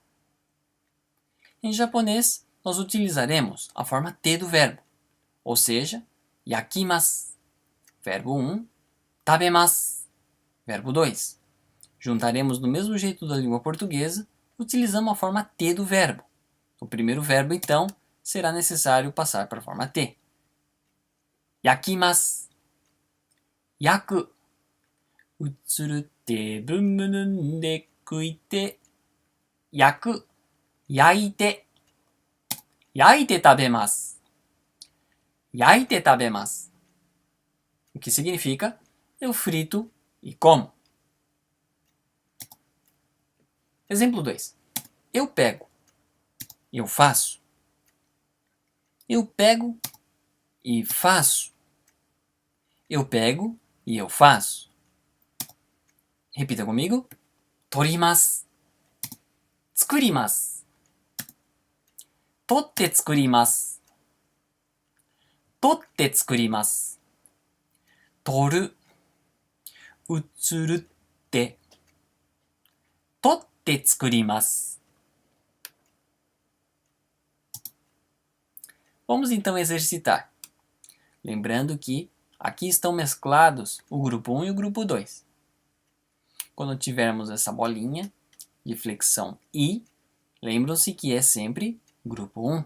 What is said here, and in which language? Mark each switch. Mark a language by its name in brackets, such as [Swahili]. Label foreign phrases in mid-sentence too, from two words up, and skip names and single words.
[Portuguese] Em japonês nós utilizaremos a forma T do verbo, ou seja, yakimasu, verbo 1, tabemasu, verbo 2. Juntaremos do mesmo jeito da língua portuguesa, utilizando a forma T do verbo. O primeiro verbo, então, será necessário passar para a forma T. [Japanese] 焼きます。焼く. Utsurute bunmunun de kuite. 焼く。焼いて。焼いて食べます. 焼いて食べます. [Portuguese] O que significa eu frito e como. Exemplo 2. Eu pego. Eu faço. Eu pego e faço. Eu pego e eu faço. Repita comigo. [Japanese] 取ります. 作ります。取って作ります. 取って作ります. 取る。うつるって. 取って作ります. [Portuguese] Vamos então exercitar. Lembrando que aqui estão mesclados o grupo 1 e o grupo 2. Quando tivermos essa bolinha de flexão I, lembram-se que é sempre grupo 1.